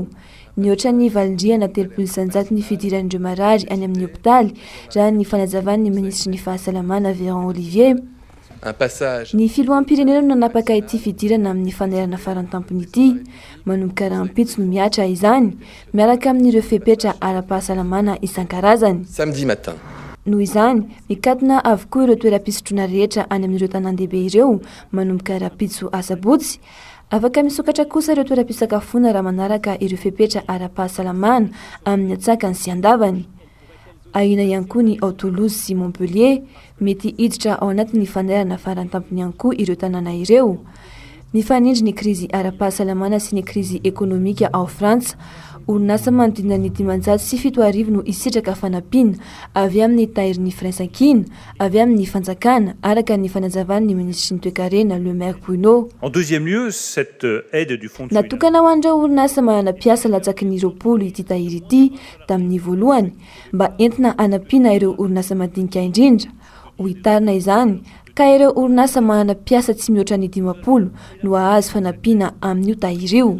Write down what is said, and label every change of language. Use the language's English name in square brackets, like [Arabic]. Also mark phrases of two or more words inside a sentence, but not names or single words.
[Malagasy] Ny oatra ny valindriana 300 isanjato ny fidiran'ireo marary any amin'ny hopitaly raha ny fanazavan'ny ministry ny fahasalamana Véran Olivier. Ny filohampirenena no nanapaka ity fidirana amin'ny fanerana farantampony ity manomboka rahampitso no miatra izany miaraka amin'ireo fepetra ara-pahasalamana isan-karazany. [French] Samedi matin. [Malagasy] Noho izany mikatona avokoa ireo toeram-pisotroana rehetra any amin'ireo tanan-dehibe ireo manomboka rahampitso asabotsy. Afaka misokatra kosa ireo toeram-pisakafoana raha manaraka ireo fepetra ara-pahasalamana amin'ny atsakany sy andavany. Ahina ihany koa ny ao Toulouse sy Montpellier mety hiditra ao anatin'ny fanerana farantampony ihany koa ireo tanàna ireo. Mifanindry ny krizy ara-pahasalamana sy ny krizy ekonomika ao Frantsa. Orinasa manodidina ny 570 no isitraka fanampiana avy amin'ny tahirin'ny firaisan-kina, avy amin'ny fanjakana araka ny fanazavan'ny ministry ny toe-karena Le Maire Bruno. [French] En deuxième lieu, cette aide du fonds [Malagasy] natokana ho an'ireo orinasa manana-piasa latsaky ny 20 ity tahiry ity tamin'ny voalohany mba entina hanampiana ireo orinasa madinika indrindra. Ho hitarina izany ka ireo orinasa manana-piasa tsy mihoatra ny 50 no ahazo fanampiana amin'io tahiry io.